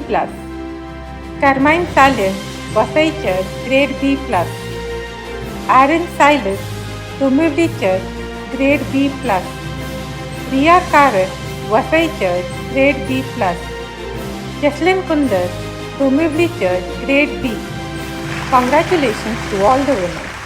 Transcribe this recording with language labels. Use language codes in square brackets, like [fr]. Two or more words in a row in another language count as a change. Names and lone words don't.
[en] Carmine Salim, Vasai Church, Grade B+. Aaron Silas, Tumivli Church, Grade B+. Ria Karat, Vasai Church, Grade B+. Jesslyn Kundar, Tumivli Church, Grade B. Congratulations to all the winners.